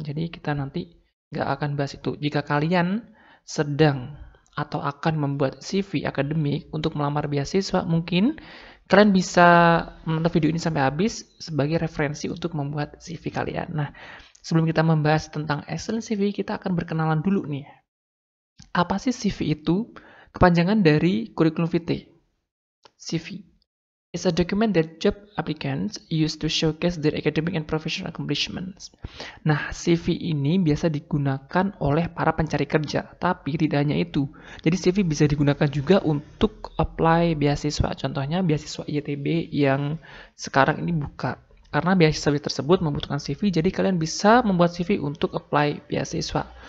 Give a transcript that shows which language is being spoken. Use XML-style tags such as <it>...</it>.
<id>Jadi kita nanti nggak akan bahas itu. Jika kalian sedang atau akan membuat CV akademik untuk melamar beasiswa, mungkin kalian bisa menonton video ini sampai habis sebagai referensi untuk membuat CV kalian. Nah, sebelum kita membahas tentang excellent CV, kita akan berkenalan dulu nih. Apa sih CV itu? Kepanjangan dari curriculum vitae.</id> <en>CV is a document that job applicants use to showcase their academic and professional accomplishments.</en> <id>Nah, CV ini biasa digunakan oleh para pencari kerja, tapi tidak hanya itu. Jadi CV bisa digunakan juga untuk apply beasiswa. Contohnya beasiswa ITB yang sekarang ini buka. Karena beasiswa tersebut membutuhkan CV, jadi kalian bisa membuat CV untuk apply beasiswa.</id>